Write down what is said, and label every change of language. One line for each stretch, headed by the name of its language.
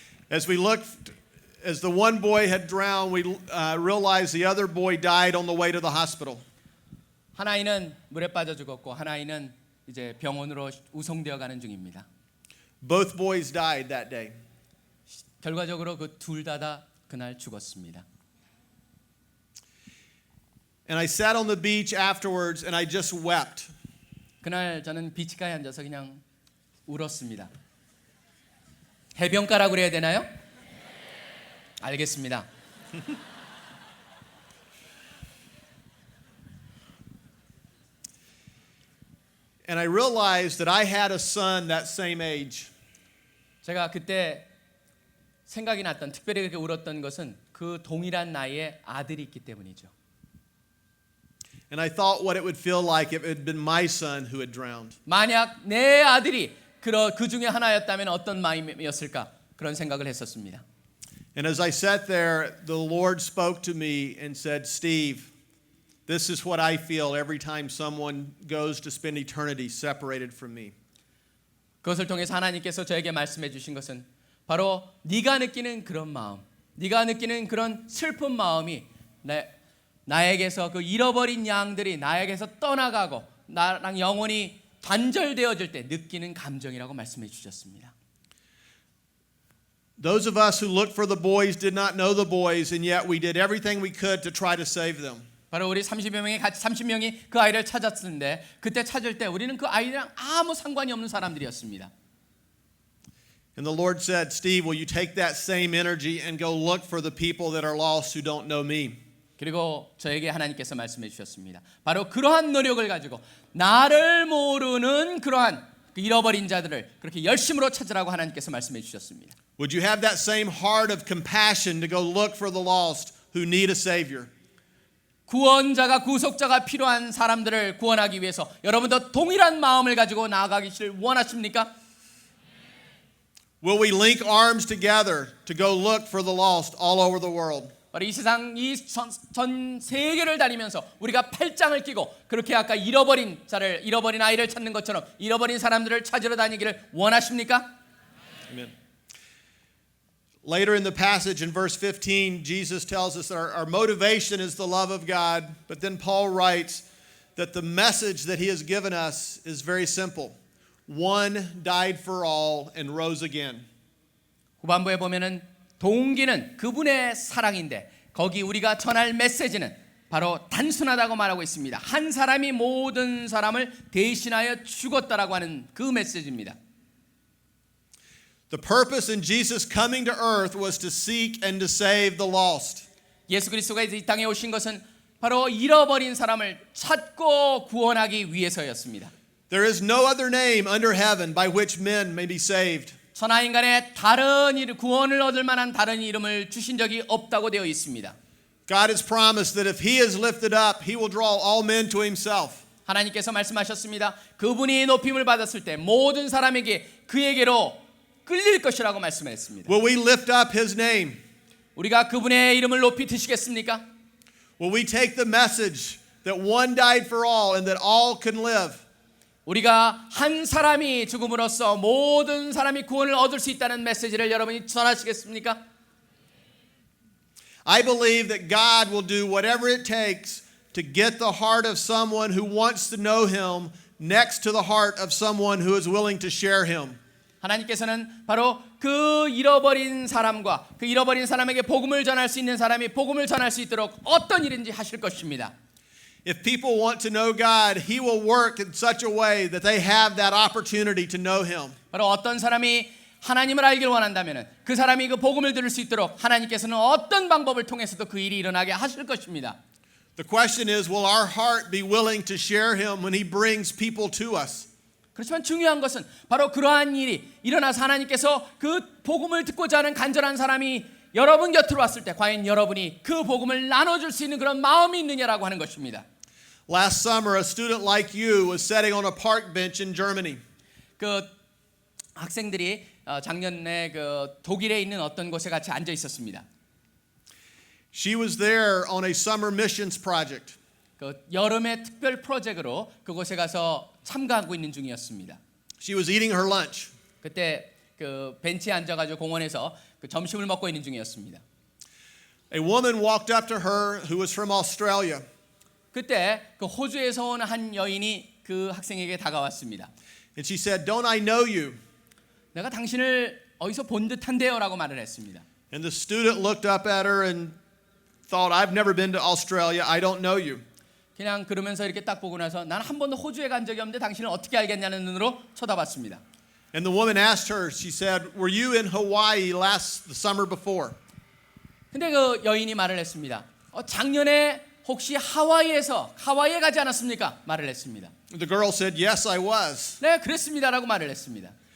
English: As we looked, as the one boy had drowned, we realized the other boy died on the way to the hospital.
Korean: 한 아이는 물에 빠져 죽었고 한 아이는 이제 병원으로 우송되어 가는 중입니다.
English: Both boys died that day.
Korean: 결과적으로 그 둘 다 그날 죽었습니다. And I sat on the beach afterwards and I just wept. 그날 저는 비치가에 앉아서 그냥 울었습니다. 해변가라고 그래야 되나요? 알겠습니다.
English: And I realized that I had a son that same age.
Korean: 제가 그때 생각이 났던, 특별히 그렇게 울었던 것은 그 동일한 나이의 아들이 있기 때문이죠.
English: And I thought what it would feel like if it had been my son who had drowned.
Korean: 만약 내 아들이 그 중에 하나였다면 어떤 마음이었을까 그런 생각을 했었습니다.
English: And as I sat there, the Lord spoke to me and said, Steve, this is what I feel every time someone goes to spend eternity separated from me.
Korean: 그것을 통해서 하나님께서 저에게 말씀해 주신 것은 바로 네가 느끼는 그런 마음, 네가 느끼는 그런 슬픈 마음이 나에게서 그 잃어버린 양들이 나에게서 떠나가고 나랑 영원히 단절되어질 때 느끼는 감정이라고 말씀해 주셨습니다.
English: Those of us who looked for the boys did not know the boys, and yet we did everything we could to try to save them.
Korean: 바로 우리 30명이 그 아이를 찾았는데 그때 찾을 때 우리는 그 아이랑 아무 상관이 없는 사람들이었습니다.
English: And the Lord said, Steve, will you take that same energy and go look for the people that are lost who don't know me?
Korean: 그리고 저에게 하나님께서 말씀해 주셨습니다. 바로 그러한 노력을 가지고 나를 모르는 그러한 그 잃어버린 자들을 그렇게 열심으로 찾으라고 하나님께서 말씀해 주셨습니다.
English: Would you have that same heart of compassion to go look for the lost who need a Savior?
Korean: 구원자가 구속자가 필요한 사람들을 구원하기 위해서 여러분도 동일한 마음을 가지고 나아가기를 원하십니까?
English: Will we link arms together to go look for the lost all over the world?
Korean: 바로 이 세상 전 세계를 다니면서 우리가 팔짱을 끼고 그렇게 아까 잃어버린 아이를 찾는 것처럼 잃어버린 사람들을 찾으러 다니기를 원하십니까?
English: Amen. Later in the passage in verse 15, Jesus tells us that our motivation is the love of God, but then Paul writes that the message that he has given us is very simple. One died for all and rose again.
Korean: 후반부에 보면은 동기는 그분의 사랑인데 거기 우리가 전할 메시지는 바로 단순하다고 말하고 있습니다. 한 사람이 모든 사람을 대신하여 죽었다라고 하는 그 메시지입니다.
English: The purpose in Jesus coming to earth was to seek and to save the lost.
Korean: 예수 그리스도가 이 땅에 오신 것은 바로 잃어버린 사람을 찾고 구원하기 위해서였습니다.
English: There is no other name under heaven by which men may be saved.
Korean: 천하 인간의 다른 구원을 얻을 만한 다른 이름을 주신 적이 없다고 되어 있습니다.
English: God has promised that if he is lifted up, he will draw all men to himself.
Korean: 하나님께서 말씀하셨습니다. 그분이 높임을 받았을 때 모든 사람에게 그에게로 끌릴 것이라고 말씀했습니다.
English: Will we lift up his name?
Korean: 우리가 그분의 이름을 높이 드시겠습니까?
English: Will we take the message that one died for all and that all can live?
Korean: 우리가 한 사람이 죽음으로써 모든 사람이 구원을 얻을 수 있다는 메시지를 여러분이 전하시겠습니까?
English: I believe that God will do whatever it takes to get the heart of someone who wants to know Him next to the heart of someone who is willing to share Him.
Korean: 하나님께서는 바로 그 잃어버린 사람과 그 잃어버린 사람에게 복음을 전할 수 있는 사람이 복음을 전할 수 있도록 어떤 일인지 하실 것입니다.
English: If people want to know God, He will work in such a way that they have that opportunity to know Him.
Korean: 바로 어떤 사람이 하나님을 알기를 원한다면 그 사람이 그 복음을 들을 수 있도록 하나님께서는 어떤 방법을 통해서도 그 일이 일어나게 하실 것입니다.
English: The question is, will our heart be willing to share Him when He brings people to us?
Korean: 그렇지만 중요한 것은 바로 그러한 일이 일어나서 하나님께서 그 복음을 듣고자 하는 간절한 사람이 여러분 곁으로 왔을 때 과연 여러분이 그 복음을 나눠줄 수 있는 그런 마음이 있느냐라고 하는 것입니다.
English: Last summer, a student like you was sitting on a park bench in Germany.
Korean: 그 학생들이 작년에 그 독일에 있는 어떤 곳에 같이 앉아 있었습니다.
English: She was there on a summer missions project.
Korean: 그 여름의 특별 프로젝트로 그곳에 가서 참가하고 있는 중이었습니다.
English: She was eating her lunch.
Korean: 그때 그 벤치에 앉아가지고 공원에서 그 점심을 먹고 있는 중이었습니다.
English: A woman walked up to her who was from Australia.
Korean: 그때 그 호주에서 온 한 여인이 그 학생에게 다가왔습니다.
English: And she said, "Don't I know you?"
Korean: 내가 당신을 어디서 본 듯한데요라고 말을 했습니다.
English: And the student looked up at her and thought, "I've never been to Australia. I don't know you."
Korean: 그냥 그러면서 이렇게 딱 보고 나서 난 한 번도 호주에 간 적이 없는데 당신을 어떻게 알겠냐는 눈으로 쳐다봤습니다.
English: And the woman asked her, she said, "Were you in Hawaii the summer before?"
Korean: 근데 그 여인이 말을 했습니다. 작년에 혹시 하와이에 가지 않았습니까? 말을 했습니다.
English: The girl said, "Yes, I was."
Korean: 네, 그랬습니다라고 말을 했습니다.